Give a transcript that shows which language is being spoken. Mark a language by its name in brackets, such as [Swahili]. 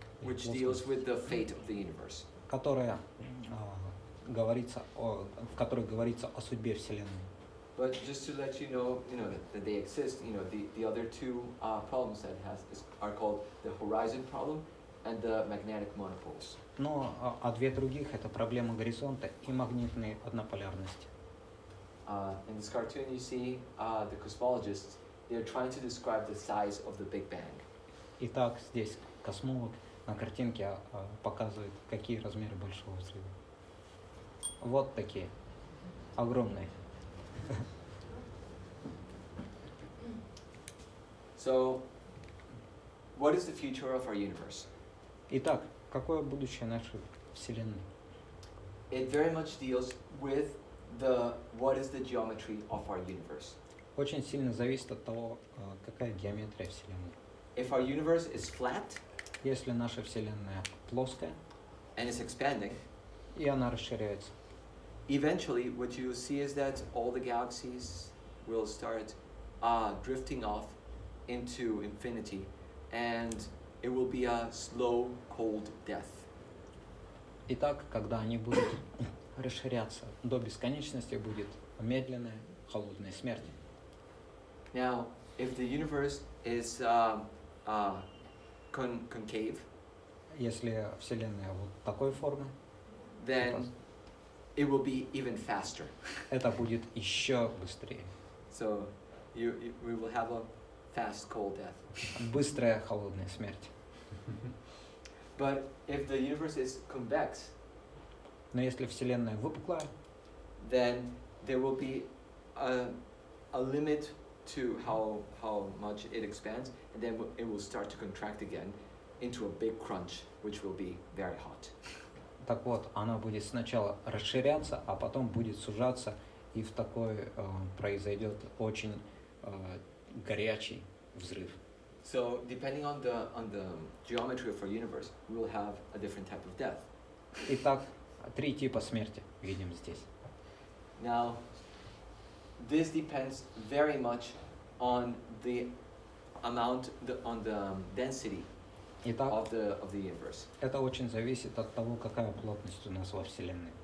[English] Which deals with the fate of the universe. [Russian] Которая в которой говорится о судьбе Вселенной. [English] But just to let you know that they exist. The other two problems that it has are called the horizon problem and the magnetic monopoles. [Russian] Но две других это проблема горизонта и магнитной однополярности. [English] In this cartoon, you see the cosmologists. They're trying to describe the size of the Big Bang. [Russian] Итак, здесь космолог на картинке показывает, какие размеры Большого Взрыва. Вот такие, огромные. [English] So, what is the future of our universe? [Russian] Итак, какое будущее нашей Вселенной? [English] It very much deals with what is the geometry of our universe. [Russian] Очень сильно зависит от того, какая геометрия Вселенной. [English] If our universe is flat, [Russian] если наша Вселенная плоская, [English] and is expanding, [Russian] и она расширяется, [English] eventually what you will see is that all the galaxies will start drifting off into infinity, and it will be a slow, cold death. [Russian] Итак, когда они будут расширяться до бесконечности, будет медленная, холодная смерть. [English] Now, if the universe is concave, [Russian] если Вселенная вот такой формы, [English] then it will be even faster. [Russian] Это будет еще быстрее. [English] So we will have a fast, cold death. [Russian] Быстрая, холодная смерть. [English] But if the universe is convex, [Russian] но если Вселенная выпуклая, [English] then there will be a limit to how much it expands, and then it will start to contract again into a big crunch, which will be very hot. [Russian] Так вот, она будет сначала расширяться, а потом будет сужаться, и в такой произойдет очень горячий взрыв. [English] So, depending on the geometry of our universe, we will have a different type of death. [Russian] Итак, 3 типа смерти видим здесь. [English] Now, this depends very much on the amount, on the density [Russian] Итак, [English] of the universe. [Russian] Это очень зависит от того, какая плотность у нас во Вселенной.